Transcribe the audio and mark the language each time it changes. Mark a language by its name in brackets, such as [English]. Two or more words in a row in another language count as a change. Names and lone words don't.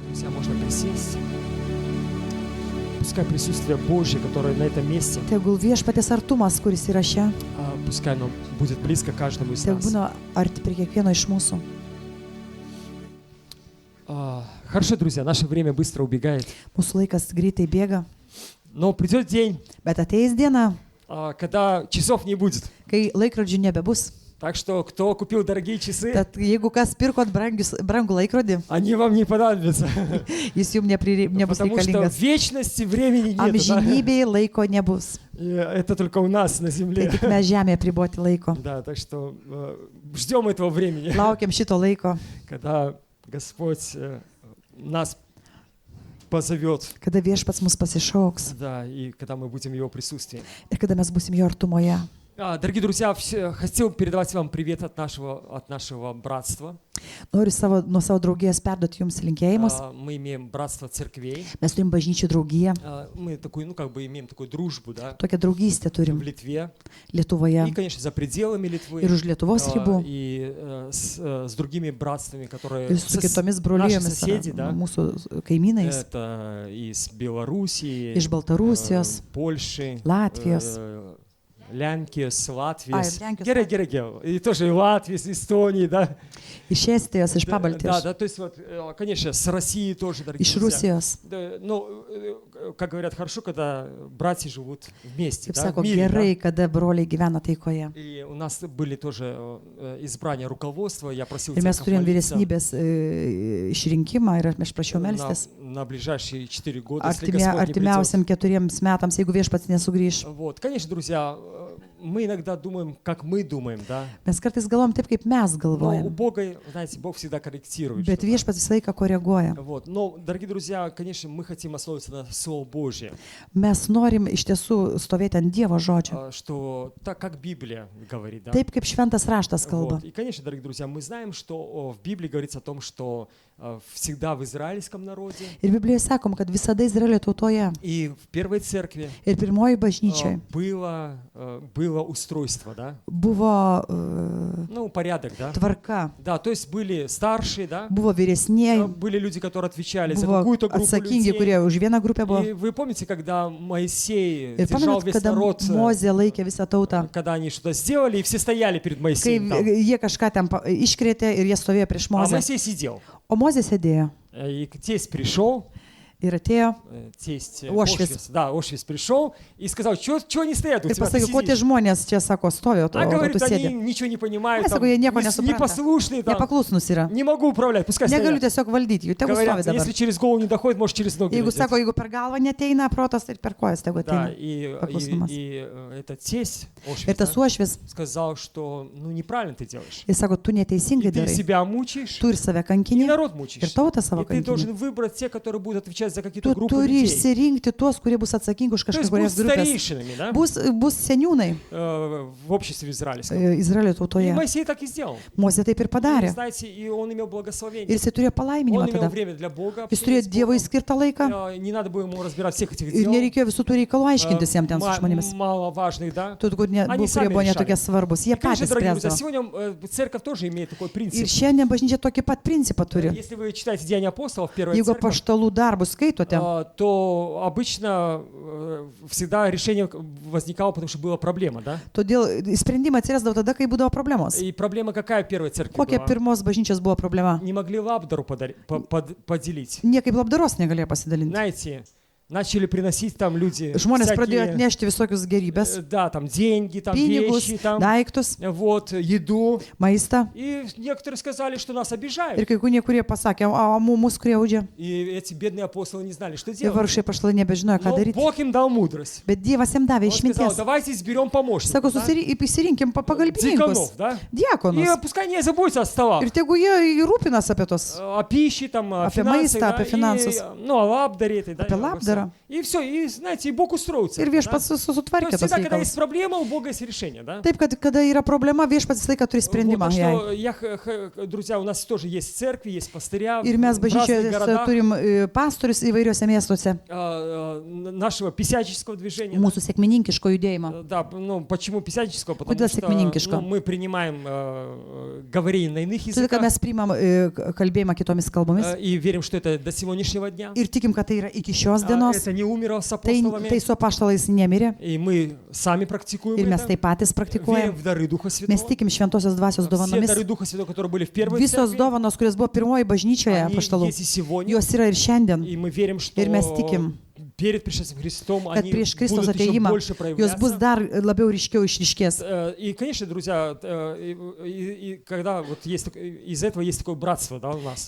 [Russian] Друзья, можно присесть. Pускай присутствие Божье, которое на этом месте, [Lithuanian] Tegul viešpaties artumas, kuris yra čia, [Russian] пускай оно будет близко каждому из [Lithuanian] tegul [Russian] нас. [Lithuanian] būna arti prie kiekvieno iš mūsų. [Russian] Хорошо, друзья, наше время быстро убегает. [Lithuanian] Mūsų laikas greitai bėga, [Russian] Но придет день, [Lithuanian] bet ateis diena, [Russian] когда часов не будет. [Lithuanian] kai laikrodžių nebebus. [Russian] Так что, кто купил дорогие часы, [Lithuanian] Tad jeigu kas pirkot brangų laikrodį, [Russian] они вам не понадобятся. [Lithuanian] jis jums nebus [Russian] Потому что в [Lithuanian] reikalingas. [Russian] вечности времени нет. [Lithuanian] Amžinybėje laiko nebus. [Russian] Это только у нас на [Lithuanian] Tai [Russian] земле. [Lithuanian] tik mes žemėje priboti laiko. [Russian] Да, так что ждем этого времени, [Lithuanian] Laukiam šito laiko, [Russian] когда Господь нас позовет, [Lithuanian] kada viešpats mus pasišauks [Russian] да, и когда мы будем в Его присутствии. [Lithuanian] ir kada mes busim jo artumoje. [Russian] Дорогие друзья, хотел передавать вам привет от нашего братства. [Lithuanian] Noriu nuo savo draugijos perduoti jums linkėjimus. [Russian] Мы имеем братство церквей. [Lithuanian] Mes turim bažnyčių draugiją, [Russian] Мы такую, имеем такую дружбу, да, [Lithuanian] tokią draugystę [Russian] в [Lithuanian] turim [Russian] Литве. [Lithuanian] Lietuvoje [Russian] И, конечно, за пределами Литвы. [Lithuanian] ir už Lietuvos ribų. [Russian] И с другими братствами, которые [Lithuanian] Ir su kitomis [Russian] наши [Lithuanian] brolijomis, [Russian] соседи, да. [Lithuanian] mūsų kaimynais [Russian] Это из Белоруссии, [Lithuanian] iš Baltarusijos, [Russian] Польши, [Lithuanian] Latvijos. Lenkijos, Latvijos. Lenkijos. Gerai. [Russian] И тоже и Латвии, с Эстонии, да. [Lithuanian] iš Estijos, iš [Russian] Да, [Lithuanian] Pabaltijos, [Russian] то есть вот, конечно, с России тоже, дорогие [Lithuanian] iš [Russian] друзья. [Lithuanian] Rusijos. [Russian] Да, ну, как говорят, хорошо, когда братья живут вместе, [Lithuanian] Kaip [Russian] да, [Lithuanian] sako, [Russian] в мире, да. [Lithuanian] gerai, kada broliai gyvena taikoje. [Russian] И у нас были тоже избрания руководства, я просил [Lithuanian] Ir mes [Russian] церковь [Lithuanian] turėjom [Russian] молиться [Lithuanian] vyresnybės išrinkimą ir aš prašiau melstis [Russian] на ближайшие 4 года, если Господь не придет. [Lithuanian] artimiausiam 4 metams, jeigu viešpats nesugrįž. [Russian] Вот, конечно, друзья, мы иногда думаем, как мы думаем, да. [Lithuanian] Mes kartais galvom taip, kaip mes [Russian] Но у [Lithuanian] galvojam, [Russian] Бога, знаете, Бог всегда корректирует. [Lithuanian] bet [Russian] что-то. [Lithuanian] viešpats visą laiką koreguoja. [Russian] Вот. Но, дорогие друзья, конечно, мы хотим основываться на Слово Божье, [Lithuanian] Mes norim iš tiesų stovėti ant Dievo žodžio. [Russian] что так, как Библия говорит, да. [Lithuanian] Taip kaip šventas raštas kalba. [Russian] Вот. И, конечно, дорогие друзья, мы знаем, что в Библии говорится о том, что всегда в израильском народе [Lithuanian] Ir Biblijoje sakom, kad visada Izraelio tautoje [Russian] и в первой церкви [Lithuanian] ir pirmoji bažnyčioje [Russian] было устройство, да, [Lithuanian] buvo [Russian] ну, порядок, да. [Lithuanian] tvarka, [Russian] Да, то есть были старшие, да, [Lithuanian] buvo vyresnieji, [Russian] были люди, которые отвечали за [Lithuanian] buvo [Russian] какую-то группу [Lithuanian] atsakingi, [Russian] людей. [Lithuanian] kurie už vieną grupę buvo. [Russian] И вы помните, когда Моисей [Lithuanian] Ir [Russian] держал [Lithuanian] pamenat, [Russian] весь [Lithuanian] kada [Russian] народ, [Lithuanian] Mozė laikė visą tautą, [Russian] когда они что-то сделали, и все стояли перед [Lithuanian] kai [Russian] Моисеем там. [Lithuanian] jie kažką ten iškrėtė ir jie stovėjo prieš [Russian] А [Lithuanian] Mozę. [Russian] Моисей сидел. [Lithuanian] O Mozė sėdėjo [Russian] И тесть пришел, [Lithuanian] ir atėjo [Russian] тесть Ошвиц. Ошвиц пришел и сказал, что они стоят у [Lithuanian] ir [Russian] тебя, ты [Lithuanian] pasakė, ko tie [Russian] сидишь? [Lithuanian] žmonės čia, sako, stovi, o tu [Russian] Говорит, они [Lithuanian] sėdi. [Russian] ничего не понимают, [Lithuanian] Ai, [Russian] там, [Lithuanian] sako, jie nieko nesupranta. [Russian] непослушные, там, [Lithuanian] Nepaklusnus yra. [Russian] не могу управлять, пускай [Lithuanian] Negaliu [Russian] стоят. [Lithuanian] tiesiog valdyti, jų tegu stovi [Russian] Говорят, [Lithuanian] dabar. [Russian] если через голову не доходит, может через ноги [Lithuanian] Jeigu [Russian] дойдет. [Lithuanian] sako, jeigu per galvą neteina protas, tai per kojas tegu [Russian] Да, [Lithuanian] ateina. [Russian] и [Lithuanian] Paklusnumas. [Russian] этот тесть [Lithuanian] Ir [Russian] Ошвиц, [Lithuanian] tas [Russian] да, [Lithuanian] uošvis, [Russian] сказал, что неправильно ты делаешь. [Lithuanian] jis sako, tu [Russian] И [Lithuanian] neteisingai [Russian] ты [Lithuanian] darai. [Russian] себя мучаешь, [Lithuanian] Tu ir save [Russian] и [Lithuanian] kankini, [Russian] народ мучаешь. [Lithuanian] ir tautą savo [Russian] И ты [Lithuanian] kankini. [Russian] должен выбрать те, которые будут отвечать за какие-то [Lithuanian] Tu [Russian] группы [Lithuanian] turi [Russian] людей. [Lithuanian] išsirinkti tuos, kurie bus atsakingi už [Russian] То есть будут [Lithuanian] kažkurias grupės. [Russian] старейшинами, да, [Lithuanian] Bus seniūnai [Russian] в обществе израильском. [Lithuanian] Izraelio [Russian] И [Lithuanian] tautoje. [Russian] Моисей так и сделал. [Lithuanian] Mozė taip ir [Russian] И, [Lithuanian] padarė. [Russian] знаете, и он имел [Lithuanian] Ir [Russian] благословение. [Lithuanian] jisai turėjo palaiminimą [Russian] Он имел [Lithuanian] tada. [Russian] время для Бога. [Lithuanian] Jis turėjo [Russian] общения с [Lithuanian] Dievui [Russian] Богом. [Lithuanian] skirtą laiką [Russian] Не надо было ему разбирать всех этих [Lithuanian] ir [Russian] дел. [Lithuanian] nereikėjo visų tų reikalų aiškintis jiems ten su žmonėmis. [Russian] Маловажных, да. [Lithuanian] Tu, kurie [Russian] sami [Lithuanian] buvo [Russian] решали. [Lithuanian] netokie svarbus, jie [Russian] И, конечно, [Lithuanian] patys [Russian] дорогие друзья, [Lithuanian] spręsdavo. [Russian] сегодня церковь тоже имеет такой [Lithuanian] Ir [Russian] принцип. [Lithuanian] šiandien bažnyčia tokį pat principą turi. [Russian] Если вы читаете Деяния апостолов, первая [Lithuanian] Jeigu [Russian] церковь, [Lithuanian] paštalų darbus skaitote, [Russian] то обычно всегда решение возникало, потому что была проблема, да? [Lithuanian] todėl sprendimai atsirasdavo tada, kai būdavo problemos. [Russian] И проблема какая в первой церкви [Lithuanian] Kokia [Russian] была? [Lithuanian] pirmos bažnyčios buvo problema? [Russian] Не могли лабдару поделить. [Lithuanian] Niekaip labdaros negalėjo pasidalinti. [Russian] Знаете, начали приносить там люди [Lithuanian] Žmonės pradėjo [Russian] всякие, [Lithuanian] atnešti visokius gerybės, [Russian] да, там деньги, там [Lithuanian] pinigus, [Russian] вещи, там, [Lithuanian] daiktus, [Russian] вот, еду. [Lithuanian] maistą. [Russian] И некоторые сказали, что нас [Lithuanian] Ir [Russian] обижают. [Lithuanian] kai kurie pasakė, o mūsų skriaudžia. [Russian] И эти бедные апостолы не знали, что [Lithuanian] Ir [Russian] делать. [Lithuanian] vargšai paštalai nebežinojo, ką [Russian] Но [Lithuanian] daryti. [Russian] Бог им дал мудрость. [Lithuanian] Bet Dievas jam davė [Russian] Он сказал, [Lithuanian] išminties. [Russian] давайте изберем помощника, [Lithuanian] Sako, [Russian] да? [Lithuanian] įsirinkim pagalbininkus, [Russian] Диаконов, да? И [Lithuanian] diakonus. [Russian] пускай не заботятся о столах, [Lithuanian] Ir tegu jie rūpinas apie tos, [Russian] о пище, там, о [Lithuanian] Apie [Russian] финансах, [Lithuanian] maistą, [Russian] да, [Lithuanian] apie finansus. [Russian] и, ну, о лабдаре этой, да, [Lithuanian] Apie [Russian] обо [Lithuanian] labdarą, yra. [Russian] И все, и знаете, и Бог устроил [Lithuanian] Ir [Russian] церковь. Да? [Lithuanian] viešpats [Russian] То [Lithuanian] sutvarkė [Russian] есть [Lithuanian] tas [Russian] всегда, когда [Lithuanian] reikalas. [Russian] есть проблема, у Бога есть решение, да? [Lithuanian] Taip, kad kada yra problema, viešpats visą laiką turi [Russian] Вот, [Lithuanian] sprendimą [Russian] так [Lithuanian] jai. [Russian] что друзья, у нас тоже есть церкви, есть пастыря [Lithuanian] Ir mes [Russian] в разных [Lithuanian] bažnyčioje [Russian] городах [Lithuanian] turim pastorius įvairiuose miestuose, [Russian] нашего писяческого движения. [Lithuanian] mūsų sėkmininkiško judėjimo. [Russian] Да, ну почему писяческого? Потому [Lithuanian] Kodėl [Russian] что [Lithuanian] sekmininkiško? [Russian] мы принимаем говорение на иных [Lithuanian] Todėl, kad [Russian] языках [Lithuanian] mes priimam kalbėjimą kitomis kalbomis [Russian] и верим, что это до сегодняшнего дня. [Lithuanian] ir tikim, kad tai yra iki šios dienos. [Russian] Это не умерло с [Lithuanian] Tai [Russian] апостолами. [Lithuanian] su apaštalais nemirė [Russian] И мы сами практикуем [Lithuanian] ir mes [Russian] это. [Lithuanian] taip patys [Russian] Верим [Lithuanian] praktikuojam. [Russian] в дары Духа [Lithuanian] Mes [Russian] Святого. [Lithuanian] tikim šventosios dvasios [Russian] Все [Lithuanian] dovanomis. [Russian] дары Духа Святого, которые были в первой [Lithuanian] Visos [Russian] церкви, [Lithuanian] dovanos, kurios buvo pirmoji bažnyčioje [Russian] они [Lithuanian] apaštalų, [Russian] есть и сегодня. [Lithuanian] jos yra ir šiandien. [Russian] И мы верим, что [Lithuanian] Ir mes tikim, [Russian] перед пришествием Христом [Lithuanian] kad [Russian] они [Lithuanian] prieš Kristaus [Russian] будут еще [Lithuanian] ateimą [Russian] больше [Lithuanian] jos bus [Russian] проявляться. [Lithuanian] dar labiau ryškiau išryškės. [Russian] И, конечно, друзья, и когда вот есть из этого есть такое братство, да, у нас.